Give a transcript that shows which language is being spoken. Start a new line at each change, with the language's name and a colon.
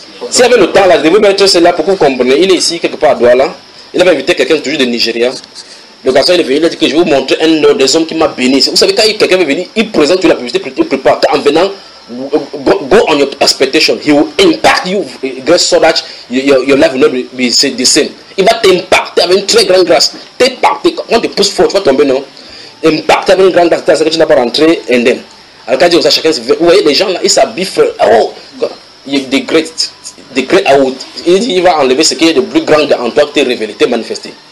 French: S'il y avait le temps, là, je vais mettre celle-là pour que vous compreniez. Il est ici, quelque part à Douala. Il avait invité quelqu'un toujours de Nigeria. Le garçon est venu, il a dit que je vais vous montrer un des hommes qui m'a béni. Vous savez, quand quelqu'un est venu, il présente toute la publicité, il prépare. En venant,
English: go on your expectation. He will impact you so that your life will not be the same.
French: Il va t'impacter avec une très grande grâce. Quand tu pousses fort, tu vas tomber, non? Impacter avec une grande grâce, c'est que tu n'as pas rentré indemne. Alors quand tu dis ça, chacun se fait. Vous voyez, les gens là, ils s'habillent. Oh, il est degré out. Il dit, il va enlever ce qui est le plus grand en toi qui est révélé, qui est manifesté.